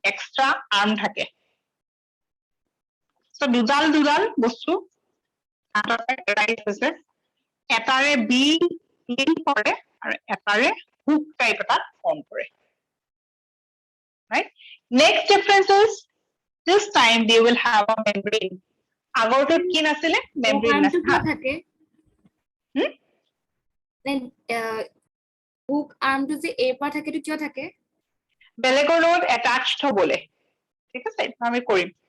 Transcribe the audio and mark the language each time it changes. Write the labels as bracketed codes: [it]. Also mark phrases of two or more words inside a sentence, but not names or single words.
[en] extra arm [as] থাকে so দুডাল বস্তু right আছে এটাৰে বি লিংক কৰে আৰু এটাৰে হুক টাইপ এটা ফৰ্ম কৰে [en] right next difference is this time they will have a membrane [as] আগৰটোত কি নাছিলে membrane আৰ্মটো কিয় নাছিলে থাকে হুম? হুক আৰ্মটো যে এ পৰা থাকেটো কিয় থাকে বেলেগৰ লগত attached হ'বলে ঠিক আছে এইটো আমি কৰিম